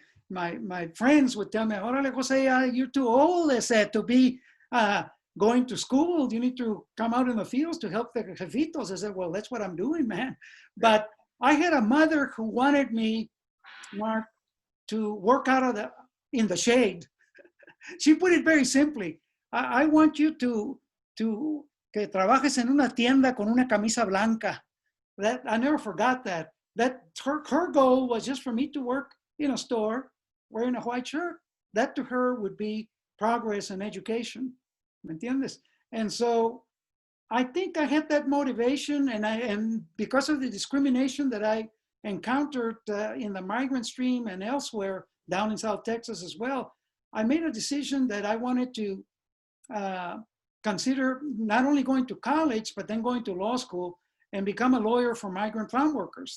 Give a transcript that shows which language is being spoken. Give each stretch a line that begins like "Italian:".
English: My friends would tell me, "Órale, Jose, you're too old," they said, to be going to school. You need to come out in the fields to help the jefitos. I said, well, that's what I'm doing, man. But I had a mother who wanted me, Mark, to work out of in the shade. She put it very simply. I want you to
Spanish: que trabajes en una tienda con una camisa blanca.
English: That I never forgot that. That her goal was just for me to work in a store wearing a white shirt. That to her would be progress and education.
Spanish: ¿Me entiendes?
English: And so I think I had that motivation, and because of the discrimination that I encountered in the migrant stream and elsewhere down in South Texas as well, I made a decision that I wanted to consider not only going to college, but then going to law school and become a lawyer for migrant farm workers.